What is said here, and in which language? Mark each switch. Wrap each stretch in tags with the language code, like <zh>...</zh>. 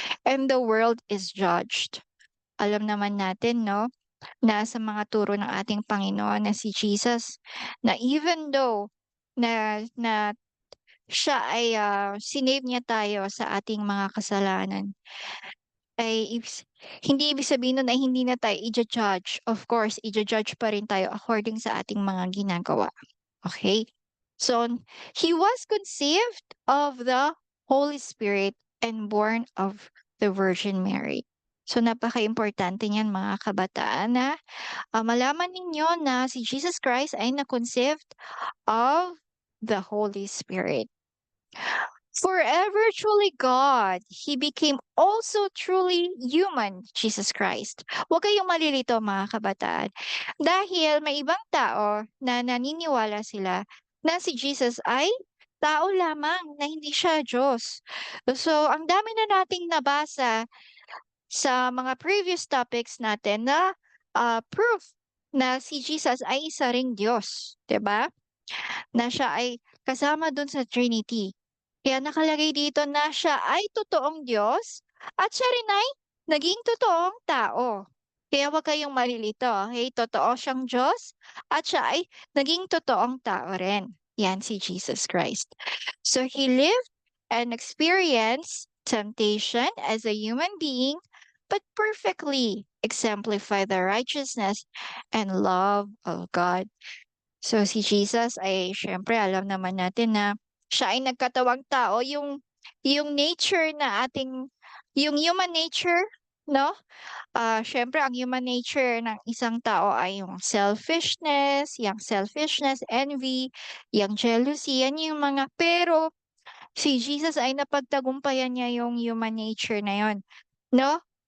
<en>And the world is judged.</en> <tl>Alam naman natin, no, na sa mga turo ng ating Panginoon na si Jesus, na even though na siya ay sinave niya tayo sa ating mga kasalanan, ay hindi ibig sabihin nun ay hindi na tayo ija-judge. Of course, ija-judge pa rin tayo according sa ating mga ginagawa. Okay?</tl> <en>So, he was conceived of the Holy Spirit and born of the Virgin Mary.</en> <tl>So, napaka-importante niyan mga kabataan na malaman ninyo na si Jesus Christ ay na-conceived of the Holy Spirit.</tl> <en>Forever truly God, He became also truly human, Jesus Christ.</en> <tl>Huwag kayong malilito mga kabataan. Dahil may ibang tao na naniniwala sila na si Jesus ay tao lamang, na hindi siya Diyos. So, ang dami na nating nabasa sa mga previous topics natin na proof na si Jesus ay isa ring Diyos, 'di ba? Na siya ay kasama dun sa Trinity. Kaya nakalagay dito na siya ay totoong Diyos at siya rin ay naging totoong tao. Kaya huwag kayong malilito, okay? Totoo siyang Diyos at siya ay naging totoong tao rin. Yan si Jesus Christ.</tl> <en>So he lived and experienced temptation as a human being, but perfectly exemplified the righteousness and love of God.</en> <tl>So si Jesus ay siyempre alam naman natin na siya ay nagkatawang tao, yung nature na ating yung human nature, no? Siyempre ang human nature ng isang tao ay yung selfishness, envy, yung jealousy, yan yung mga pero si Jesus ay napagtagumpayan niya yung human nature na yon, no?</tl>